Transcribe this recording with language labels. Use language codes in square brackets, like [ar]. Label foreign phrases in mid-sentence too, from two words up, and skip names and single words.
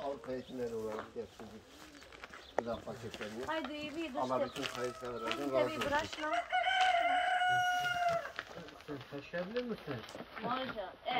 [tr] Avrupa yetimleri olarak getirdik. Gıda paketlerini. [bs] Ajde i vi [tr] Allah [bs] držite. [tr] bütün kayıtlardan [bs] Uzmite [tr] razı [bs] vi [tr] olsun. [bs] brašno. [tr] Taşıyabilir misin? [bs] Može.